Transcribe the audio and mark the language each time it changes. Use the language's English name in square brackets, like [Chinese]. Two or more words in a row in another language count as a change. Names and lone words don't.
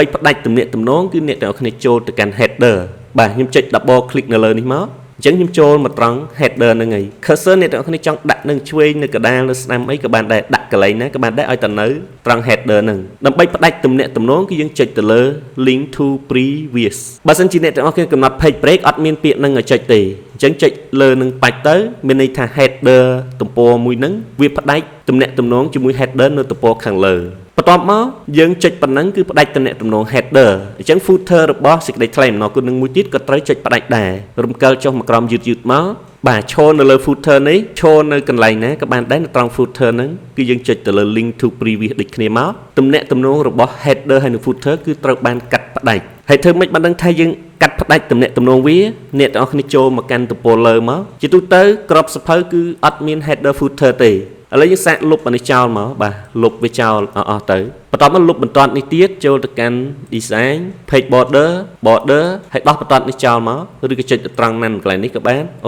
[Khmer] ផ្ដាច់ទំនាក់ទំនងគឺអ្នកទាំងអស់គ្នាចូលទៅកាន់ header បាទខ្ញុំចុច double click នៅលើនេះមកអញ្ចឹងខ្ញុំចូលមកត្រង់ header ហ្នឹងហើយ cursor អ្នកទាំងអស់គ្នាចង់ដាក់នឹងឆ្វេងនៅកណ្ដាលលើស្ដាំអីក៏បានដែរដាក់កន្លែងណាក៏បានដែរឲ្យតែនៅត្រង់ header ហ្នឹងដើម្បីផ្ដាច់ទំនាក់ទំនងគឺយើងចុចទៅលើ [English] link to previous [Khmer] បើសិនជាអ្នកទាំងអស់គ្នាកំណត់ [English] page break [Khmer] អត់មានពាក្យហ្នឹងឲ្យចុចទេអញ្ចឹងចុចលើនឹងបាច់ទៅមានន័យថា header ទំព័រ មួយហ្នឹងវាផ្ដាច់ទំនាក់ទំនងជាមួយ header នៅទំព័រខាងលើបន្ទាប់មកយើងចុចប៉ុណ្ណឹងគឺផ្ដាច់ទំនាក់ទំនង header អញ្ចឹង footer របស់សេចក្តីថ្លែងអំណរគុណនឹងមួយទៀតក៏ត្រូវចុចផ្ដាច់ដែររំកិលចុះមកក្រោមយឺតមកបាទឈរនៅលើ footer នេះឈរនៅកន្លែងណាក៏បានដែរនៅត្រង់ footer ហ្នឹងគឺយើងចុចទៅលើ [English] link to previous [Khmer] ដូចគ្នាមកទំនាក់ទំនងរបស់ header ហើយនិង footer គឺត្រូវបានកាត់ផ្ដាច់ហើយធ្វើម៉េចបានដឹងថាយើងកាត់ផ្ដាច់ទំនាក់ទំនងវាអ្នកទាំងអស់គ្នាចូលមកកាន់ទំព័រលើមកជាទូទៅក្របសភៅគឺអត់មាន [English] header footer [Khmer] ទេឥ ឡូវយើងសាកលុបអានេះចោលមកបាទលុបវាចោលអស់ទៅបន្ទាប់មកលុបបន្ទាត់នេះទៀតចូលទៅកាន់ [English] design page border [Khmer] ហើយដោះបន្ទាត់នេះចោលមកឬក៏ចុចទៅត្រង់ណានកន្លែងនេះក៏បានអូ